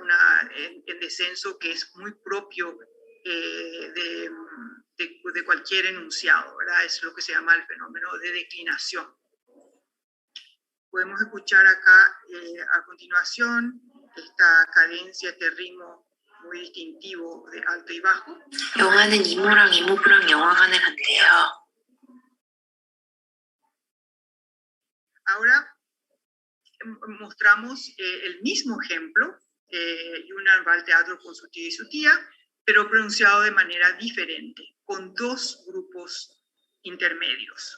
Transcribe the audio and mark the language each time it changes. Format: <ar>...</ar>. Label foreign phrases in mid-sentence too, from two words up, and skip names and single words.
<es>En descenso que es muy propio de cualquier enunciado, ¿verdad? Es lo que se llama el fenómeno de declinación. Podemos escuchar acá a continuación esta cadencia, este ritmo muy distintivo de alto y bajo.</es> <ko>영화는 이모랑 이모부랑 영화관에 간대요.</ko> <es>Ahora mostramos el mismo ejemplo, Yunnan va al teatro con su tío y su tía, pero pronunciado de manera diferente, con dos grupos intermedios.</es>